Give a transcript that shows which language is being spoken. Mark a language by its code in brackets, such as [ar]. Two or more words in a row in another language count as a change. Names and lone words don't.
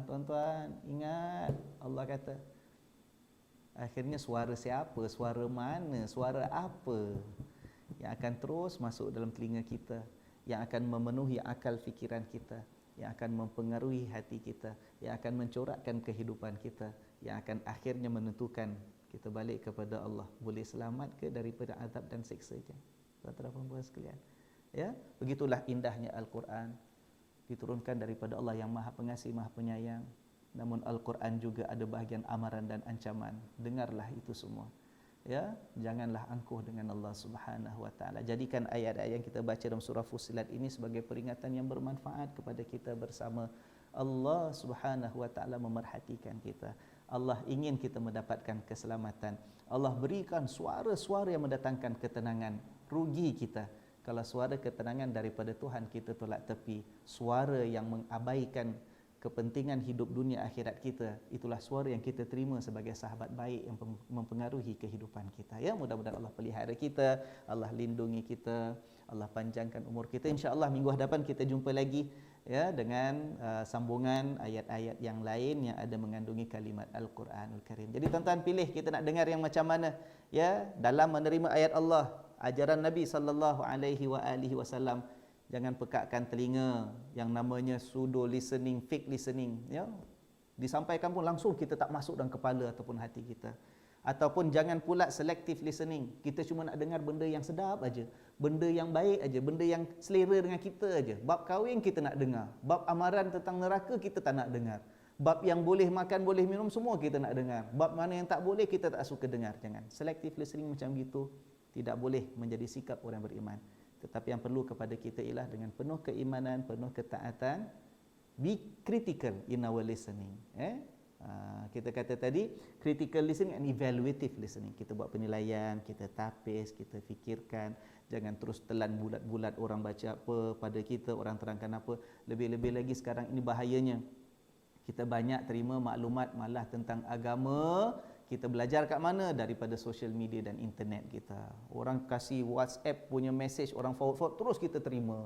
[ms] Tuan-tuan, ingat Allah kata, akhirnya suara siapa, suara mana, suara apa yang akan terus masuk dalam telinga kita, yang akan memenuhi akal fikiran kita, yang akan mempengaruhi hati kita, yang akan mencorakkan kehidupan kita, yang akan akhirnya menentukan kita balik kepada Allah, boleh selamat ke daripada azab dan siksanya. Tuan-tuan dan puan sekalian, ya, begitulah indahnya Al-Quran, diturunkan daripada Allah yang Maha Pengasih, Maha Penyayang. Namun Al-Quran juga ada bahagian amaran dan ancaman. Dengarlah itu semua. Ya, janganlah angkuh dengan Allah [ar] سبحانه وتعالى. [ms] Jadikan ayat-ayat yang kita baca dalam surah Fussilat ini sebagai peringatan yang bermanfaat kepada kita bersama. Allah [ar] سبحانه وتعالى [ms] memerhatikan kita. Allah ingin kita mendapatkan keselamatan. Allah berikan suara-suara yang mendatangkan ketenangan. Rugi kita kalau suara ketenangan daripada Tuhan kita tolak tepi. Suara yang mengabaikan kepentingan hidup dunia akhirat kita, itulah suara yang kita terima sebagai sahabat baik yang mempengaruhi kehidupan kita. Ya, mudah-mudahan Allah pelihara kita, Allah lindungi kita, Allah panjangkan umur kita. Insya-Allah minggu hadapan kita jumpa lagi, ya, dengan sambungan ayat-ayat yang lain yang ada mengandungi kalimat Al-Quranul Karim. Jadi tuan-tuan pilih kita nak dengar yang macam mana, ya, dalam menerima ayat Allah, ajaran Nabi [ar] صلى الله عليه وسلم. [ms] Jangan pekakkan telinga yang namanya [en] pseudo listening, fake listening, [ms] ya. Disampaikan pun langsung kita tak masuk dalam kepala ataupun hati kita. Ataupun jangan pula [en] selective listening. [ms] Kita cuma nak dengar benda yang sedap aja, benda yang baik aja, benda yang selera dengan kita aja. Bab kahwin kita nak dengar, bab amaran tentang neraka kita tak nak dengar. Bab yang boleh makan, boleh minum semua kita nak dengar. Bab mana yang tak boleh kita tak suka dengar. Jangan. [en] Selective listening [ms] macam gitu tidak boleh menjadi sikap orang beriman. Tetapi yang perlu kepada kita ialah dengan penuh keimanan, penuh ketaatan, [en] be critical in our listening. [ms] Kita kata tadi, [en] critical listening and evaluative listening. [ms] Kita buat penilaian, kita tapis, kita fikirkan. Jangan terus telan bulat-bulat orang baca apa pada kita, orang terangkan apa. Lebih-lebih lagi sekarang ini bahayanya. Kita banyak terima maklumat malah tentang agama. Kita belajar kat mana? Daripada [en] social media [ms] dan internet kita. Orang kasih WhatsApp punya message, orang forward terus kita terima.